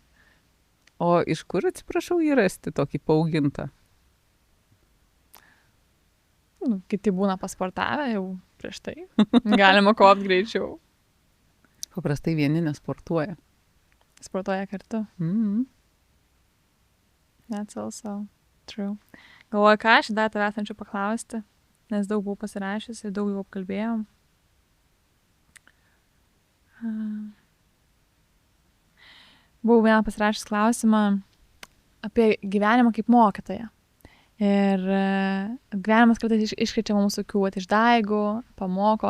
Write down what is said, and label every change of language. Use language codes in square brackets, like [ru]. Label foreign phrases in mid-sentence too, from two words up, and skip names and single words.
[lt] O iš kur, atsiprašau, jį rasti tokį paaugintą? Kiti būna pasportavę jau prieš tai. Galima kopti greičiau. Paprastai vieni nesportuoja. Sportuoja kartu. Mhm. [en] That's also true. [lt] Galvoju, ką aš dar tavęs norėčiau paklausti, nes daug buvau pasirašiusi ir daug jau apkalbėjom. Buvau vieną pasirašęs klausimą apie gyvenimą kaip mokytoją. Ir gyvenimas kartais iškrečia mums tokių išdaigų, pamoko.